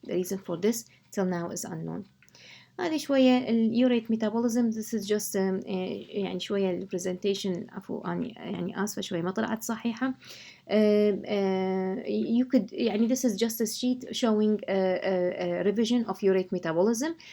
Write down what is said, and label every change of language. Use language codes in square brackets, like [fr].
[en] The reason for this till now is unknown. [ar] هذه شوية [en] urate metabolism. This is just [ar] يعني شوية presentation عفوا يعني آسفة شوية ما طلعت صحيحة. [en] you could يعني this is just a sheet showing a revision of urate metabolism.